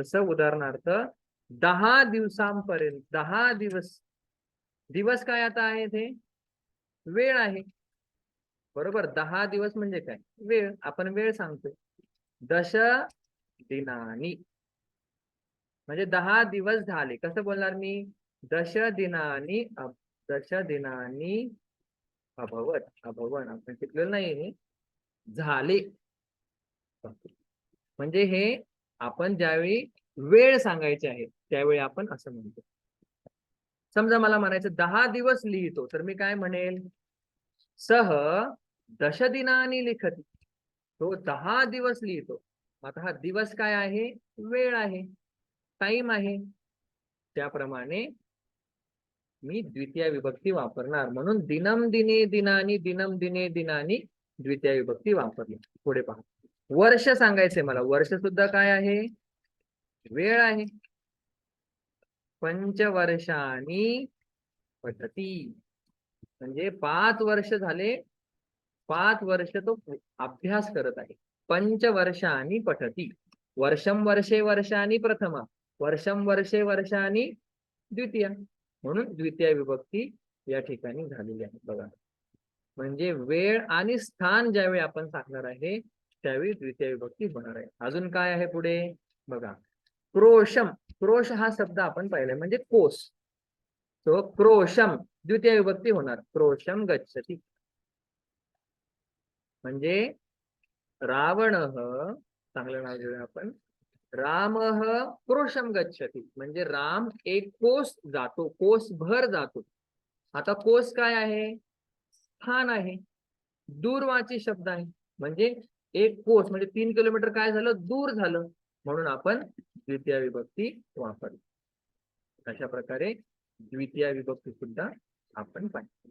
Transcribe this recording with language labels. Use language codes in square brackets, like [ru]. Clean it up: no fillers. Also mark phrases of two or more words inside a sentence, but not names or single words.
[mr] जसं उदाहरणार्थ 10 दिवसांपर्यंत, 10 दिवस. दिवस काय आता आहे, ते वेळ आहे, बरोबर. 10 दिवस म्हणजे काय, वेळ. आपण वेळ सांगतो. [sa] दश दिनानी [mr] म्हणजे 10 दिवस झाले. कसं बोलणार मी, [sa] दश दिनानी, दश दिनानी अभवत. [mr] अभवन आपण शिकलेलं नाही, झाले. म्हणजे हे आपण ज्यावेळी वेळ सांगायची आहे त्यावेळी आपण असं म्हणतो. समजा मला म्हणायचं 10 दिवस लिहितो, तर मी काय म्हणेल, [sa] सह 10 दिनानी लिखती. [mr] तो 10 दिवस लिहितो. आता हा दिवस काय आहे, वेळ आहे, टाइम आहे. त्याप्रमाणे मी द्वितीय विभक्ती वापरणार. म्हणून [sa] दिनम दिने दिनानी, दिनम दिने दिनानी [mr] द्वितीय विभक्ती वापरली. पुढे पहा, वर्ष सांगायचे मला. वर्ष सुद्धा काय आहे, वेळ आहे. [sa] पंचवर्षांनी पठती [mr] म्हणजे 5 वर्ष झाले, 5 वर्ष तो अभ्यास करत आहे. [sa] पंचवर्षांनी पठती. वर्षम वर्षे वर्षांनी प्रथमा, वर्षम वर्षे वर्षांनी द्वितीय. [mr] म्हणून द्वितीय विभक्ती या ठिकाणी झालेली आहे. बघा, म्हणजे वेळ आणि स्थान ज्यावेळी आपण सांगणार आहे त्यावेळी द्वितीय विभक्ती होणार आहे. अजून काय आहे पुढे बघा, क्रोशम. क्रोश हा शब्द आपण पाहिलाय, म्हणजे कोस. तो क्रोशम द्वितीय विभक्ती होणार, [sa] क्रोशम गच्छति. [mr] म्हणजे रावण, चांगलं नाव घेऊया आपण, [sa] राम क्रोशम गच्छति. [mr] म्हणजे राम एक कोस जातो, कोस भर जातो. आता कोस काय आहे, स्थान आहे, दूरवाची शब्द आहे. म्हणजे एक कोस म्हणजे 3 किलोमीटर काय झालं, दूर झालं. म्हणून आपण द्वितीय विभक्ती वापरली. अशा प्रकारे द्वितीय विभक्ती सुद्धा आपण पाहिजे.